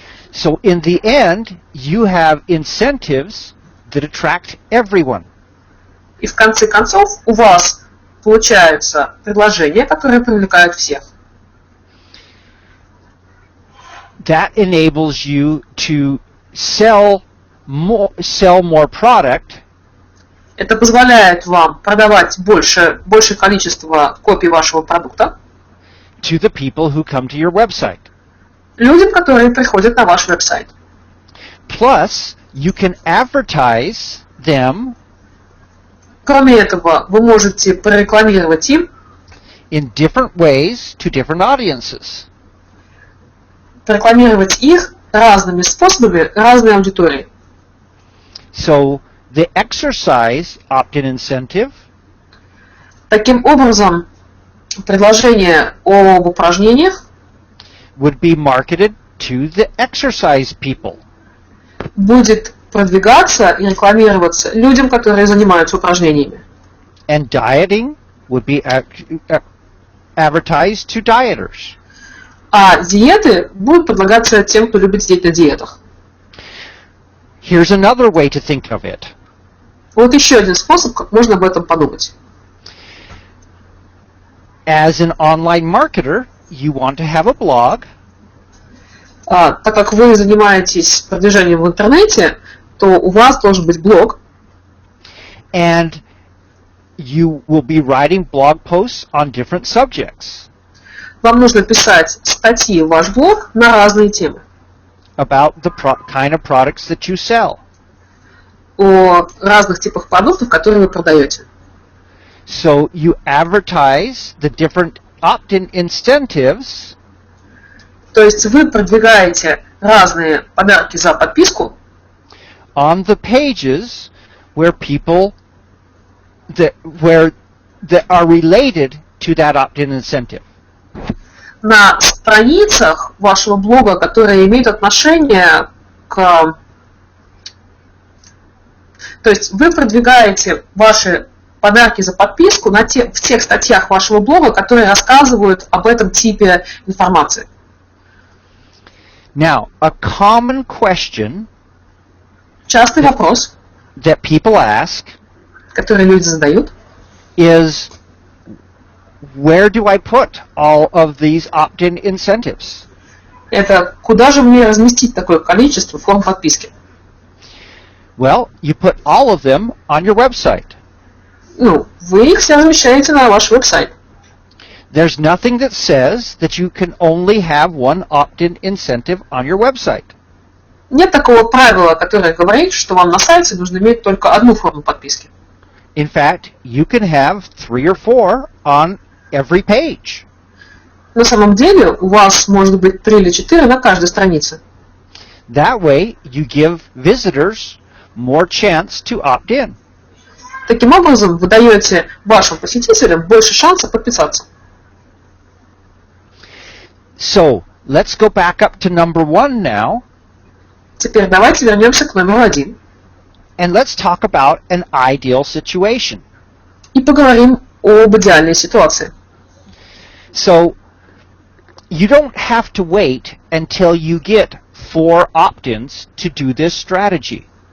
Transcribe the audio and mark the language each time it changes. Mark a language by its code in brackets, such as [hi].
[en] So in the end, you have incentives that attract everyone. [ru] И в конце концов у вас получаются предложения, которые привлекают всех. [en] That enables you to sell more product [ru] Это позволяет вам продавать большее количество копий вашего продукта [en] to the people who come to your website. [ru] людям, которые приходят на ваш веб-сайт. [en] Plus, you can advertise them [ru] Кроме этого, вы можете прорекламировать им [en] in different ways to different audiences. [ru] прорекламировать их разными способами разной аудитории. [en] So, the exercise opt-in incentive [ru] Таким образом, предложение об упражнениях [en] would be marketed to the exercise people. [ru] будет продвигаться и рекламироваться людям, которые занимаются упражнениями. [en] And dieting would be advertised to dieters. [ru] А диеты будут предлагаться тем, кто любит сидеть на диетах. [en] Here's another way to think of it. [ru] Вот еще один способ, как можно об этом подумать. [en] As an online marketer, you want to have a blog. [ru] Так как вы занимаетесь продвижением в интернете, то у вас должен быть блог, [en] And you will be writing blog posts on different subjects [ru] вам нужно писать статьи в ваш блог на разные темы. [en] about the kind of products that you sell. [ru] О разных типах продуктов, которые вы продаете. [en] So you advertise the different opt-in incentives [ru] То есть вы продвигаете разные подарки за подписку [en] on the pages where people that are related to that opt-in incentive. [ru] на страницах вашего блога, которые имеют отношение к... То есть вы продвигаете ваши подарки за подписку в тех статьях вашего блога, которые рассказывают об этом типе информации. [en] Now, a common question [ru] Частый вопрос, [en] that people ask [ru] который люди задают, [en] is, where do I put all of these opt-in incentives? [ru] Это куда же мне разместить такое количество форм подписки? [en] Well, you put all of them on your website. [ru] Ну, вы их все размещаете на ваш веб-сайт. [en] There's nothing that says that you can only have one opt-in incentive on your website. [ru] Нет такого правила, которое говорит, что вам на сайте нужно иметь только одну форму подписки. [en] In fact, you can have 3 or 4 on every page. [ru] На самом деле у вас может быть 3 или 4 на каждой странице. [en] That way, you give visitors more chance to opt in. [ru] Таким образом, вы даете вашим посетителям больше шансов подписаться. [en] So, let's go back up to number 1 now. [ru] Теперь давайте вернемся к номеру 1. [en] And let's talk about an ideal situation. [ru] И поговорим об идеальной ситуации. [en] So, you don't have to wait until you get 4 opt-ins to do this strategy.